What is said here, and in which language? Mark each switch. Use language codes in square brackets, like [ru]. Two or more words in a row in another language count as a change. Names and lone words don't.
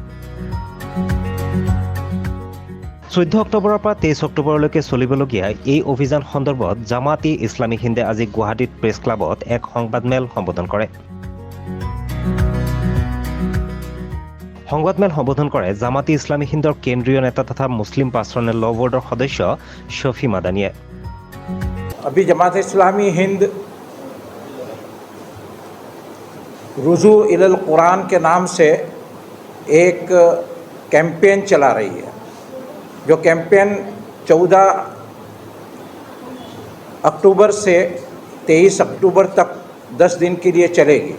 [as] 14 অক্টোবৰৰ পৰা 23 অক্টোবৰলৈকে চলিবলগীয়া এই অভিযান সন্দৰ্ভত জামাতি ইছলামী হিন্দে আজি গুৱাহাটীত প্ৰেছ ক্লাবত এক সংবাদমেল সম্বোধন কৰে। সংবাদমেল সম্বোধন কৰে জামাতি ইছলামী হিন্দৰ কেন্দ্ৰীয় নেতা তথা মুছলিম পাৰ্চনেল ল বৰ্ডৰ সদস্য শফি মাদানীয়ে। [hi] अभी जमात इस्लामी हिंद रुजू इलल कुरान के नाम से एक कैंपेन चला रही है, जो कैंपेन 14 अक्टूबर से 23 अक्टूबर तक 10 दिन के लिए चलेगी।